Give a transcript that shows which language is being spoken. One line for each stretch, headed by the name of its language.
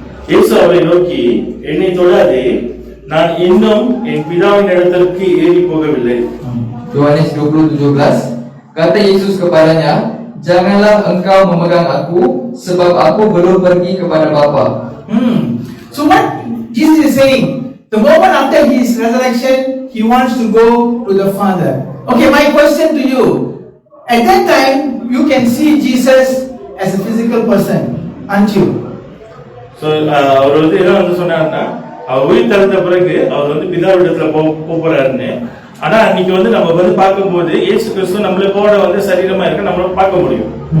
Tamil: இயேசு அவரை நோக்கி, என்னை தொடாதே, நான் இன்னும் என் பிதாவின் இடத்திற்கு ஏறி போகவில்லை.
Malay: Yohanes 20:17. Kata Yesus kepadanya, janganlah engkau memegang aku, sebab aku belum pergi kepada Bapa.
English: So what Jesus is saying, the moment after his resurrection, he wants to go to the Father. Okay, my question to you, at that time, you can see Jesus as a physical person, aren't you?
Tamil: So அவர் வந்து என்ன வந்து சொன்னார்னா, அவர் உயிர் தெழுந்த பிறகு அவர் வந்து பிதாவிடத்துல போறாருன்னு. ஆனா அன்னைக்கு வந்து நம்ம வந்து பார்க்கும்போது இயேசு கிறிஸ்து நம்மளை போல வந்து சரீரமா இருக்க நம்மளால பார்க்க முடியும்.